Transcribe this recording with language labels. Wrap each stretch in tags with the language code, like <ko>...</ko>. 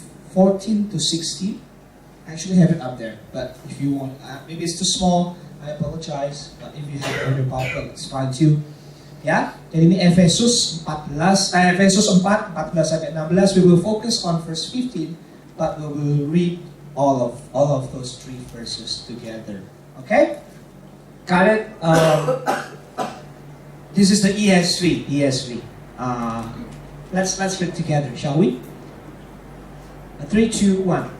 <en>14 to 16. I actually have it up there, but if you want, maybe it's too small, I apologize. But if you have it on your Bible, it's fine too.</en> <id>Ya, jadi ini Efesus 4, 14 sampai 16.</id> <en>We will focus on verse 15, but we will read all of those 3 verses together. Okay? Got it? This is the ESV. Let's read together, shall we? 3, 2, 1.</en>